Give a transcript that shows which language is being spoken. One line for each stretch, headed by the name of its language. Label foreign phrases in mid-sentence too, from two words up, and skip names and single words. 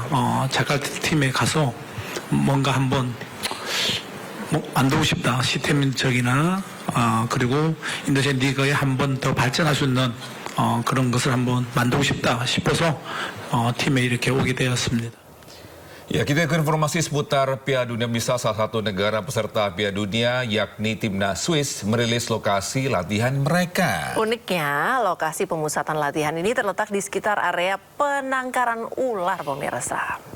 Korean: 자카르타 팀에 가서 뭔가 한번 만들고 싶다. 시스템적이나 그리고 인도네시아 리그에 한번 더 발전할 수 있는 그런 것을 한번 만들고 싶다 싶어서 팀에 이렇게 오게 되었습니다.
Indonesian: Ya, kita ke informasi seputar Piala Dunia. Bisa salah satu negara peserta Piala Dunia yakni timnas Swiss merilis lokasi latihan mereka. Uniknya, lokasi pemusatan latihan ini terletak di sekitar area penangkaran ular, pemirsa.